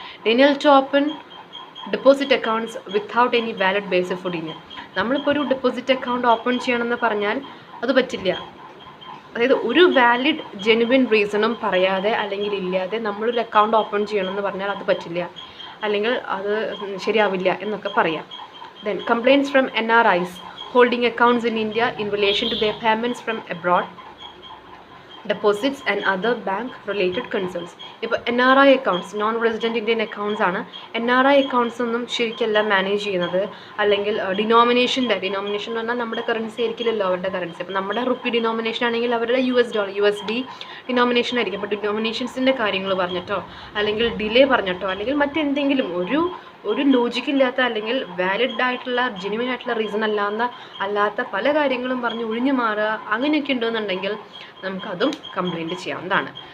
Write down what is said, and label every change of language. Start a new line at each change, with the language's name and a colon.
English: Denial to open deposit accounts without any valid basis for denial.
Malayalam: നമ്മളിപ്പോൾ ഒരു deposit account open ചെയ്യണമെന്ന് പറഞ്ഞാൽ അത് പറ്റില്ല, അതായത് ഒരു വാലിഡ് ജെനുവിൻ റീസണും പറയാതെ അല്ലെങ്കിൽ ഇല്ലാതെ നമ്മളൊരു അക്കൗണ്ട് ഓപ്പൺ ചെയ്യണമെന്ന് പറഞ്ഞാൽ അത് പറ്റില്ല, അല്ലെങ്കിൽ അത് ശരിയാവില്ല എന്നൊക്കെ പറയാം.
English: Then complaints from NRIs holding accounts in India in relation to their payments from abroad, deposits and other bank related concerns.
Malayalam: ഇപ്പോൾ NRI accounts, non resident Indian accounts ആണ്. NRI അക്കൗണ്ട്സ് ഒന്നും ശരിക്കല്ല മാനേജ് ചെയ്യുന്നത്, അല്ലെങ്കിൽ ഡിനോമിനേഷൻ എന്ന് പറഞ്ഞാൽ നമ്മുടെ currency ആയിരിക്കില്ലല്ലോ അവരുടെ currency. അപ്പോൾ നമ്മുടെ റുപ്പി ഡിനോമിനേഷൻ ആണെങ്കിൽ അവരുടെ USD ഡിനോമിനേഷൻ ആയിരിക്കും. അപ്പോൾ ഡിനോമിനേഷൻസിൻ്റെ കാര്യങ്ങൾ പറഞ്ഞിട്ടോ അല്ലെങ്കിൽ ഡിലേ പറഞ്ഞിട്ടോ അല്ലെങ്കിൽ മറ്റെന്തെങ്കിലും ഒരു ലോജിക്കില്ലാത്ത അല്ലെങ്കിൽ വാലിഡ് ആയിട്ടുള്ള ജെന്യുവൻ ആയിട്ടുള്ള റീസൺ അല്ലാത്ത പല കാര്യങ്ങളും പറഞ്ഞ് ഒഴിഞ്ഞു മാറുക അങ്ങനെയൊക്കെ ഉണ്ടെന്നുണ്ടെങ്കിൽ നമുക്കതും കംപ്ലയിൻറ്റ് ചെയ്യാവുന്നതാണ്.